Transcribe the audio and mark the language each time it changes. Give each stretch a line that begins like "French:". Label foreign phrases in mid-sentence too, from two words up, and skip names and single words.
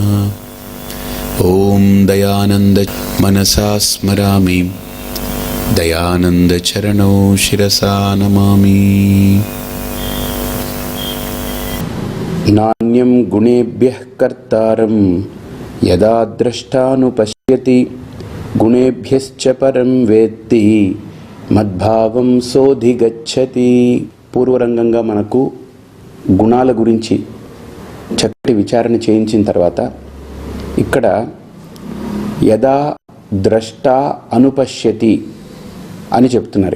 Sanskrit: ओम दयानंद मनसा स्मरामि दयानंद चरणौ शिरसा नमामि। नान्यं गुणेभ्यः कर्तारं यदा द्रष्टानुपश्यति गुणेभ्यश्च परं वेत्ति మద్భావం సోధిగచ్చతి.
Telugu: పూర్వరంగంగా మనకు గుణాల గురించి చక్కటి విచారణ చేయించిన తర్వాత ఇక్కడ
Sanskrit: యదా ద్రష్ట అనుపశ్యతి
Telugu: అని చెప్తున్నారు.